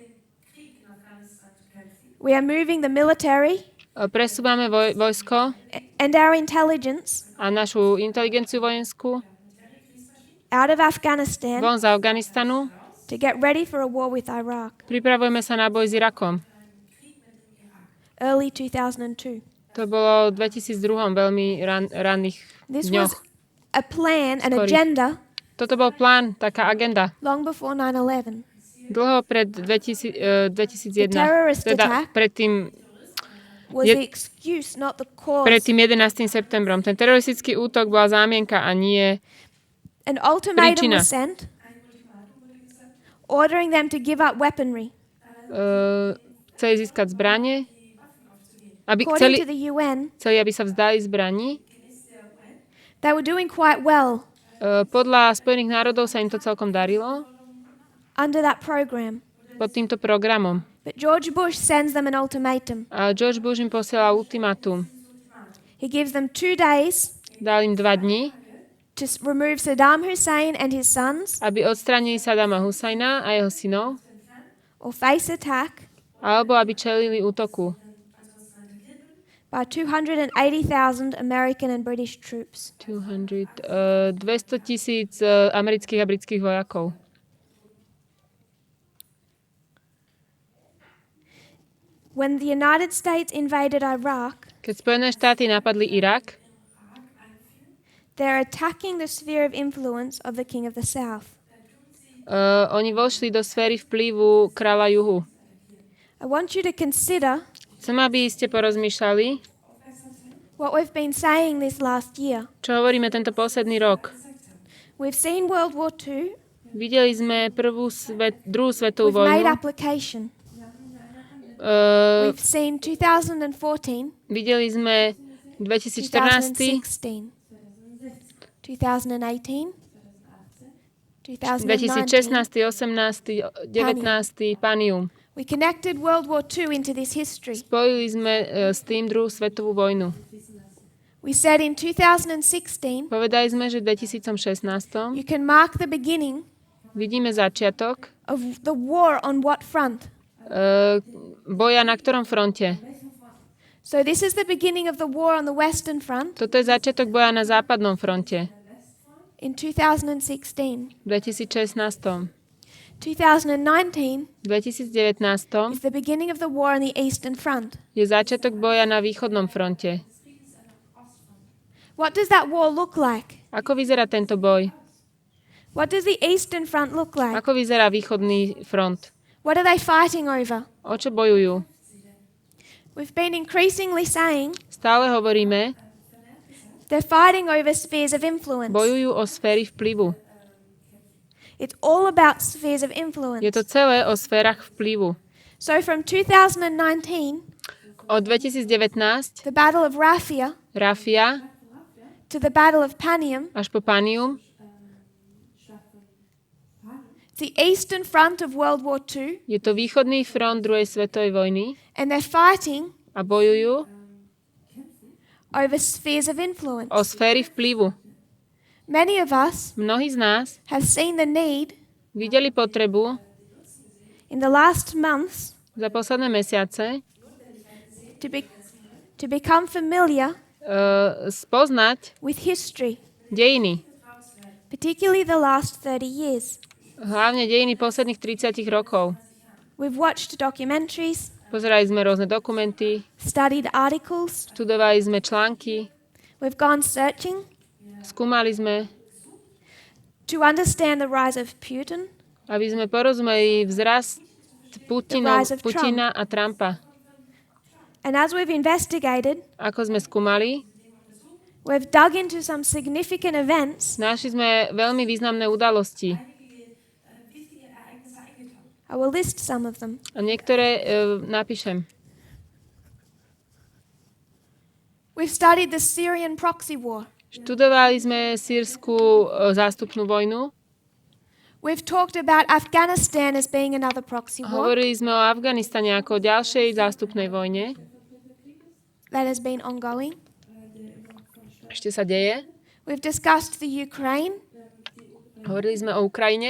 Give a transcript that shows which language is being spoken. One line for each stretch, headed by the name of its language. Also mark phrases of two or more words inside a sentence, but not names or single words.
English: We are moving the military
Slovak: presúvame vojsko
English: and our intelligence
Slovak: a našu inteligenciu vojenskú
English: out of Afghanistan
Slovak: von z Afganistanu.
English: to get ready for a war with Iraq."
Slovak: Pripravujeme sa na boj s Irakom.
English: Early 2002.
Slovak: To bolo v 2002, veľmi ranných
English: This
Slovak: dňoch.
English: was a plan, an
Slovak: Skorých.
English: agenda
Slovak: Toto bol plán, taká agenda.
English: long before 9/11.
Slovak: Dlho pred 2001.
English: The terrorist
Slovak: Teda
English: attack
Slovak: pred
English: was
Slovak: Je-
English: the excuse, not the cause.
Slovak: tým 11. septembrom. Ten teroristický útok bola zámienka a nie...
English: An ultimatum
Slovak: príčina.
English: was sent, ordering them to give up weaponry.
Slovak: Chceli získať zbranie.
English: According to the UN,
Slovak: Chceli, aby sa vzdali zbraní.
English: they were doing quite well
Slovak: Podľa Spojených národov sa im to celkom darilo
English: under that program.
Slovak: pod týmto programom.
English: But George Bush sends them an ultimatum.
Slovak: A George Bush im posiela ultimátum.
English: He gives them 2 days
Slovak: Dal im 2 dní,
English: to remove Saddam Hussein and his sons
Slovak: aby odstránili Saddama Husajna a jeho synov,
English: or face attack
Slovak: alebo aby čelili útoku
English: by 280,000 American and British troops.
Slovak: 200 000 amerických a britských vojakov.
English: When the United States invaded Iraq,
Slovak: Keď Spojené štáty napadli Irak,
English: they're attacking the sphere of influence of the King of the South.
Slovak: oni vošli do sféry vplyvu kráľa juhu.
English: I want you to consider
Slovak: Chcem, aby ste porozmýšľali,
English: what we've been saying this last year.
Slovak: čo hovoríme tento posledný rok.
English: We've seen World War II.
Slovak: Videli sme druhú svetovú
English: We've made
Slovak: vojnu.
English: application. Uh, We've seen 2014,
Slovak: videli sme 2014,
English: 2016, 2018, 2019.
Slovak: 2016, 18, 19, Panium.
English: We connected World War II into this history.
Slovak: Spojili sme s tým druhú svetovú vojnu.
English: We said in 2016,
Slovak: Povedali sme, že v 2016
English: you can mark the beginning
Slovak: vidíme začiatok
English: of the war on what front?
Slovak: boja na ktorom fronte.
English: So this is the beginning of the war on the Western Front
Slovak: Toto je začiatok boja na západnom fronte
English: in 2016.
Slovak: v 2016.
English: 2019
Slovak: 2019
English: is the beginning of the war on the Eastern Front.
Slovak: je začiatok boja na východnom fronte.
English: What does that war look like?
Slovak: Ako vyzerá tento boj?
English: What does the Eastern Front look like?
Slovak: Ako vyzerá východný front?
English: What are they fighting over?
Slovak: O čo bojujú?
English: We've been increasingly saying
Slovak: Stále hovoríme,
English: they're fighting over spheres of influence.
Slovak: bojujú o sféry vplyvu.
English: It's all about spheres of influence.
Slovak: Je to celé o sférach vplyvu.
English: So from 2019,
Slovak: Od 2019
English: the Battle of Raphia,
Slovak: Rafia
English: to the Battle of Panium,
Slovak: až po Panium,
English: the Eastern Front of World War II,
Slovak: je to východný front druhej svetovej vojny
English: and they're fighting
Slovak: a bojujú
English: over spheres of influence.
Slovak: o sféry vplyvu.
English: Many of us
Slovak: Mnohí z nás
English: have seen the need
Slovak: videli potrebu
English: in the last months
Slovak: za posledné mesiace
English: to become familiar
Slovak: spoznať
English: with history,
Slovak: dejiny.
English: particularly the last 30 years.
Slovak: Hlavne dejiny posledných 30 rokov.
English: We've watched documentaries,
Slovak: Pozerali sme rôzne dokumenty,
English: studied articles,
Slovak: študovali sme články,
English: we've gone searching
Slovak: skúmali sme,
English: to understand the rise of Putin,
Slovak: aby sme porozumeli vzrast Putina a Trumpa.
English: and as we've investigated,
Slovak: Ako sme skúmali,
English: we've dug into some significant events.
Slovak: našli sme veľmi významné udalosti.
English: I will list some of them.
Slovak: A niektoré napíšem.
English: We've studied the Syrian proxy war.
Slovak: Študovali sme sýrsku zástupnú vojnu.
English: We've talked about Afghanistan as being another proxy war
Slovak: Hovorili sme o Afganistane ako o ďalšej zástupnej vojne.
English: that has been ongoing.
Slovak: Ešte sa deje.
English: We've discussed the Ukraine
Slovak: Hovorili sme o Ukrajine